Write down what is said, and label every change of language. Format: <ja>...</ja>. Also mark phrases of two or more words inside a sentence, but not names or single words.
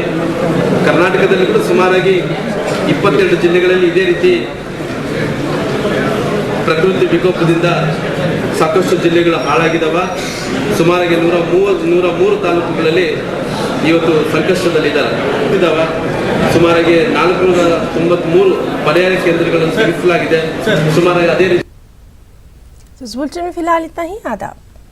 <kn>ಕರ್ನಾಟಕದಲ್ಲಿ ಕೂಡ ಸುಮಾರಾಗಿ 22 ಜಿಲ್ಲೆಗಳಲ್ಲಿ ಇದೇ ರೀತಿ ಪ್ರಕೃತಿ ವಿಕೋಪದಿಂದ ಸಾಕಷ್ಟು ಜಿಲ್ಲೆಗಳು ಹಾಳಾಗಿದ್ದಾವ. ಸುಮಾರಾಗಿ 103 ತಾಲೂಕುಗಳಲ್ಲಿ ಇವತ್ತು ಸಂಕಷ್ಟದಲ್ಲಿದ್ದಾವೆ. ಸುಮಾರಾಗಿ 493 ಪರ್ಯಾಯ ಕೇಂದ್ರಗಳನ್ನು ಸ್ಥಾಪಿಸಲಾಗಿದೆ. ಸುಮಾರಾಗಿ ಅದೇ ರೀತಿ</kn> <hi>तो इस बुलेटिन में फिलहाल इतना ही। आदाब।</hi>